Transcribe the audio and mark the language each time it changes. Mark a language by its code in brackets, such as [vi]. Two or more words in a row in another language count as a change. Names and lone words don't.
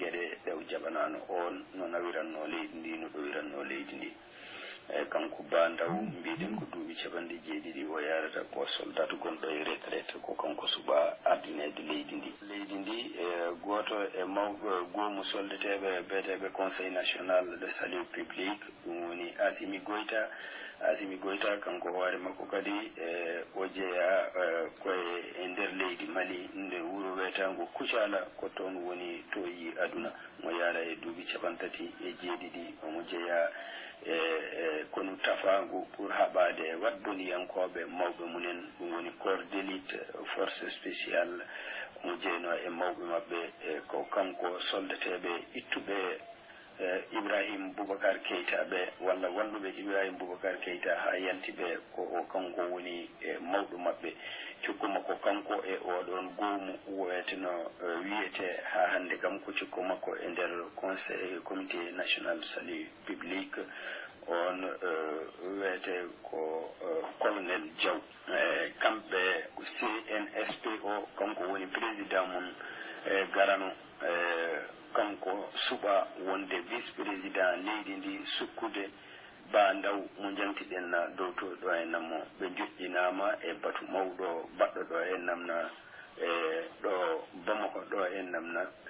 [ff] gueɗe ɗe o jaɓanano on no nawiranno leydi ndi no ɗowiranno leydi ndi kanko bandaw mbiɗen ko duuɓi capanɗe jeeɗiɗi o yarata ko soldat gonɗo e retraite ko kanko suɓa ardinede leydi ndi goto e mawɓe goomu soldateɓe beeteɓe [fr] conseil national de salut public [ff] ɗum woni Assimi Goïta kanko hoore makko kadi o jeeya koye e nder leydi Mali nder wuuro wiyetango Kucala ko toon woni toyi aduna mo yaara e duuɓi capantati e jeeɗiɗi omo jeeya kono tafangu pour haɓade waddoniyankoɓe mawɓe munen ɗum woni [fr] corps d'élite force spéciale [ff] omo jeyno e mawɓe mabɓe ko kanko soldateɓe ittuɓe Ibrahima Boubacar Keïta ɓe walla walluɓe Ibrahima Boubacar Keïta ha yalti ɓe ko kanko woni mawɗo mabɓe cukko makko kanko e oɗon goomu wiyeteno wiyete ha hande kam ko cukko makko e nder [fr] conseil comité national salut public [ff] on wiyete ko colonel Diaw kamɓe CNSP o kanko woni président mum garano kanko suɓa wonde [fr] vice président [ff] leydi ndi sukkude ba ndaw mo jantiɗen dow to ɗo e nammo ɓe joƴƴinama e batu mawɗo baɗɗo ɗo e namna ɗo Bamako ɗo e namna